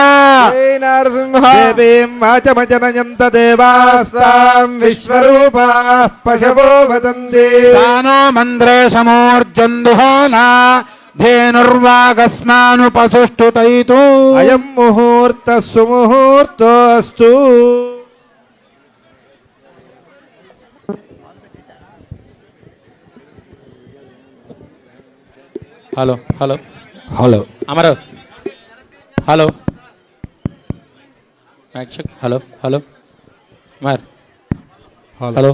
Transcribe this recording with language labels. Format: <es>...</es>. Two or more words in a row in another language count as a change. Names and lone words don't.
<sa>जय नरसिंह देवीं वाचमजनयन्त देवास्तां विश्वरूपाः पशवो वदन्ति तानो मन्द्रेशमूर्जन्दुहोना धेनुर्वागस्मानुपसुष्टुतैतु अयं मुहूर्तः सुमुहूर्तोऽस्तु</sa> <en>hello hello hello Amaru hello hello hello Amar hello</en>